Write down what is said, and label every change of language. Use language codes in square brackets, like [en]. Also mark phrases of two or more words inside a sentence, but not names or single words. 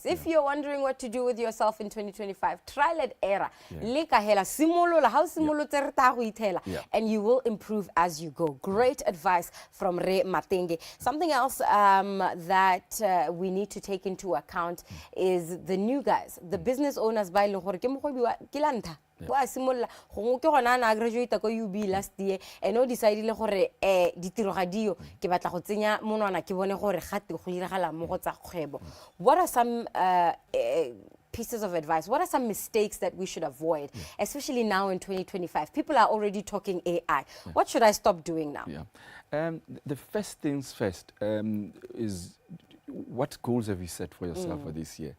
[en] If you're wondering what to do with yourself in 2025, trial and error. And you will improve as you go. Great advice from Re Matenge. Something else that we need to take into account is the new guys, the business owners by [tn] wa simolla go ke gona na graduate ko UB [en] last year and [tn] o decided gore ditiro ga dio ke batla go tsenya monwana ke bone gore gate go diragala mo go tsa kgwebo. [en] What are some pieces of advice? What are some mistakes that we should avoid, especially now in 2025? People are already talking AI. What should I stop doing now? The first things first is what goals have you set for yourself for this year?